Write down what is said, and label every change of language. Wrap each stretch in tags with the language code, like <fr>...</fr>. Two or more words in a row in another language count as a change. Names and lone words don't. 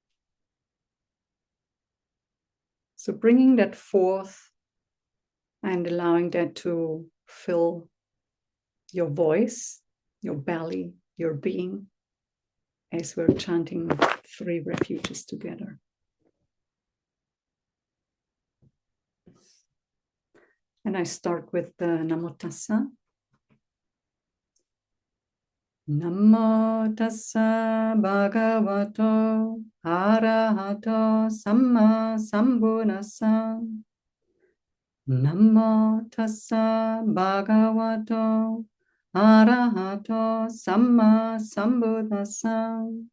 <en>So bringing that forth and allowing that to fill your voice, your belly, your being, as we're chanting 3 refuges together. And I start with the</en> <pi>Namo Tassa. Namo tassa bhagavato arahato samma sambuddhassa. Namo tassa bhagavato arahato samma sambuddhassa.</pi>